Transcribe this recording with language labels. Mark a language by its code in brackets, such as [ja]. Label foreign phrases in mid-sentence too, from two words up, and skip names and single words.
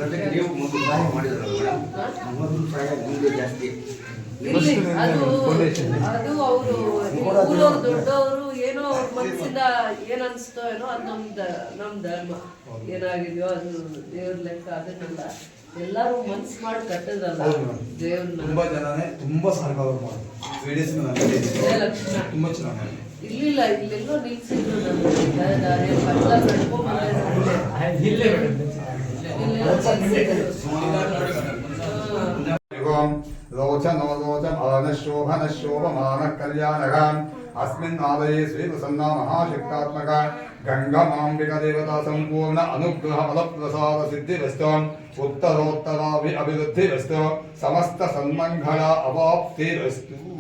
[kn] ಇಲ್ಲಿ ಅದು ಅವರು ಊರವ್ರು ದೊಡ್ಡವರು ಏನೋ ಅವ್ರ ಮನಸ್ಸಿಂದ ಏನ್ ಅನ್ಸ್ತೋ ಏನೋ ಅದು ನಮ್ ಧರ್ಮ. ಏನಾಗಿದೆಯೋ ಅದು ದೇವ್ರ ಲೆಕ್ಕ ಅದನ್ನೆಲ್ಲ ಎಲ್ಲಾರು ಮನ್ಸು ಮಾಡಿ ಕಟ್ಟದ್ರಲ್ಲ ದೇವ್ರನ್ನ. ತುಂಬಾ ಜನನೇ ತುಂಬಾ ಸಹಕಾರ ತುಂಬಾ ಚೆನ್ನಾಗಿ ಇಲ್ಲಿಲ್ಲ, ಇಲ್ಲೆಲ್ಲೋ ನಿಲ್ಸಿದ್ರು [sa] अस्मिन् आलये श्री प्रसन्ना महाशक्तात्मक गंगामांबिका देवता संपूर्ण अनुग्रह फलप्रसाद सिद्धिरस्तु उत्तरोत्तराभि अभिवृद्धिरस्तु समस्त सन्मंगल अवाप्तिरस्तु।